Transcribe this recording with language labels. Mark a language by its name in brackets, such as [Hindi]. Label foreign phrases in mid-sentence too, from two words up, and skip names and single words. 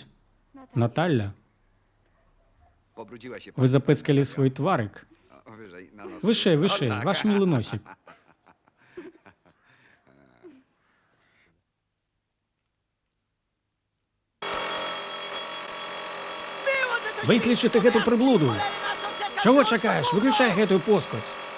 [Polish] Natalia. [Belarusian] Наталля? [Polish] Pobrudziła się [Belarusian] Вы запэцкалі свой тварык. [Polish] O, wyżej, na nos. [Belarusian] Вышэй, [Polish] O, [Belarusian] вышэй, [Polish] tak. [Belarusian] ваш мілы носік. Выключы ты гэту прыблуду. Чаго чакаеш? Выключай гэтую поскудзь.